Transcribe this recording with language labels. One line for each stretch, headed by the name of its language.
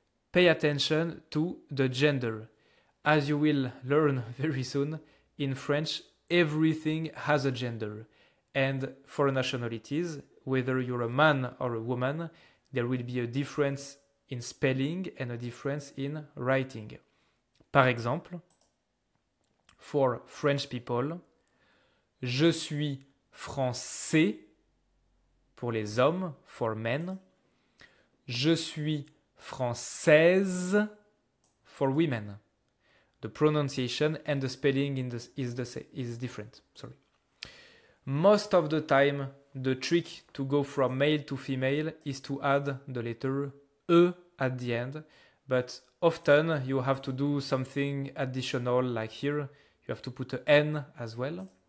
English: Pay attention to the gender. As you will learn very soon, in French, everything has a gender. And for nationalities, whether you're a man or a woman, there will be a difference in spelling and a difference in writing. Par exemple, for French people.
French: Je suis français pour les hommes, for men. Je suis française for women.
English: The pronunciation and the spelling is different. Sorry. Most of the time, the trick to go from male to female is to add the letter E at the end. But often you have to do something additional, like here, you have to put an N as well.